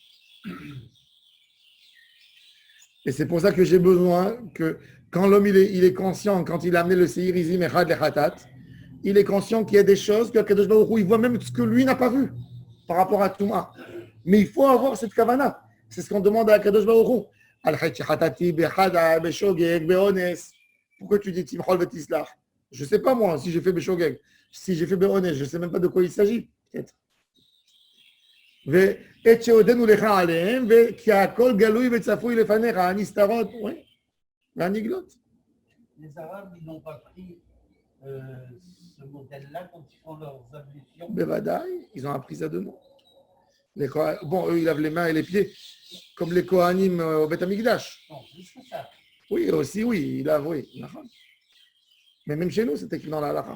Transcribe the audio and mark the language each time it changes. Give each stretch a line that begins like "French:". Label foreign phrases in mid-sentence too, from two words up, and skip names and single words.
French: Et c'est pour ça que j'ai besoin que quand l'homme il est conscient, quand il a amené le
Hebrew: שעיר עזים אחד לחטאת,
French: il est conscient qu'il y a des choses que
Hebrew: קדוש ברוך הוא,
French: il voit même ce que lui n'a pas vu par rapport à Touma. Mais il faut avoir cette kavana. C'est ce qu'on demande à
Hebrew: קדוש ברוך הוא. על חטאתי בחדא בשוגג באונס.
French: Pourquoi tu dis
Hebrew: תמחול ותסלח?
French: Je ne sais pas moi si j'ai fait Beshogeg. Si j'ai fait Beones, je ne sais même pas de quoi il s'agit. Peut-être.
Hebrew: ואת שעודנו לך עליהם, וכי הכל גלוי וצפוי לפניך, הנסתרות, והנגלות.
French: Les Arabes, ils n'ont pas pris ce modèle-là quand ils font leurs ablutions. Bevadaï, ils ont appris ça de nous. Bon, eux, ils lavent les mains et les pieds, comme les Kohanim au Beth Amikdash. Non, juste ça. Oui, aussi, oui, ils lavent, oui. Mais même chez nous, c'est écrit dans la halakha.